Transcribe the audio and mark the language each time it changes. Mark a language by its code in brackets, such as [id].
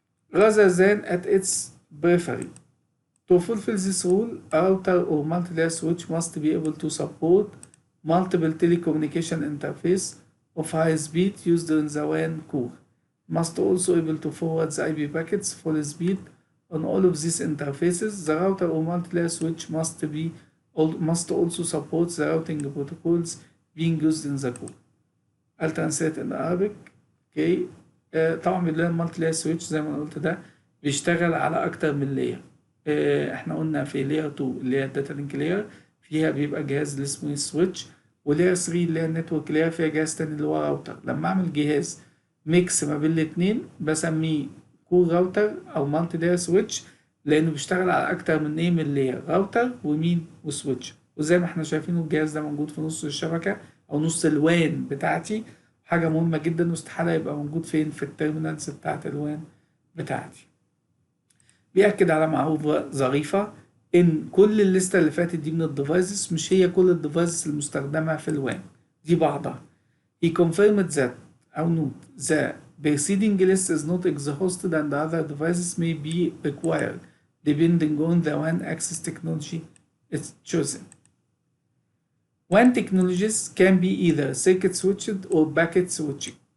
[en] Rather than at its periphery. To fulfill this rule, a router or multi-layer switch must be able to support multiple telecommunication interface of high speed used in the WAN core. Must also able to forward the IP packets full speed on all of these interfaces. The router or multi-layer switch must also support the routing protocols being used in the core. I'll translate in Arabic. Okay. [ar] طبعا بالله multi-layer switch زي ما قلت ده بيشتغل على أكتر من layer. احنا قلنا في layer 2 اللي هي الداتا لينك layer فيها بيبقى جهاز اللي اسمه switch، ولاير 3 اللي هي النتورك layer فيها جهاز تاني اللي هو راوتر. لما أعمل جهاز ميكس ما بين الاتنين بسميه كور راوتر او مالتي لاير سويتش، لانه بيشتغل على اكتر من ايه من لاير، راوتر ومين وسويتش. وزي ما احنا شايفين الجهاز ده موجود في نص الشبكه او نص الوان بتاعتي، حاجه مهمه جدا واستحاله يبقى موجود فين؟ في التيرمينالز بتاعت الوان بتاعتي. بيأكد على معلومة ظريفة ان كل الليسته اللي فاتت دي من الديفايسز مش هي كل الديفايسز المستخدمه في الوان، دي بعضها. [en] He confirmed that [ar] أو [en] note the preceding list is not exhausted and other devices may be required depending on the WAN access technology it's chosen. WAN technologies can be either circuit switched or packet switching.